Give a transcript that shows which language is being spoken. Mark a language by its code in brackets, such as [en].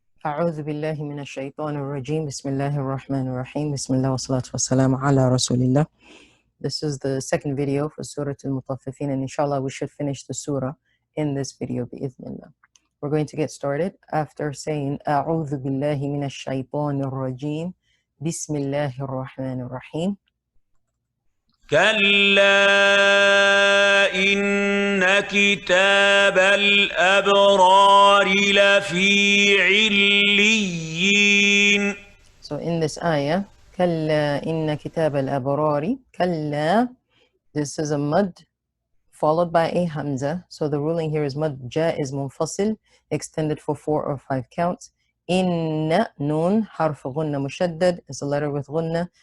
[ar] أعوذ بالله من الشيطان الرجيم بسم الله الرحمن الرحيم بسم الله والصلاة والسلام على رسول الله. [en] This is the second video for Surah Al-Mutaffifeen, and inshallah we should finish the surah in this video بإذن. We're going to get started after saying [ar] أعوذ بالله من الشيطان الرجيم بسم الله الرحمن الرحيم. كلا إن كتاب الأبرار لفي عليين. [en] So in this ayah, [ar] كلا إن كتاب الأبرار, [en] كلا, this is a mud followed by a hamza. So the ruling here is mud jaiz munfasil, extended for 4 or 5 counts. Inna nun harf ghunna mushaddad is a letter with ghunna.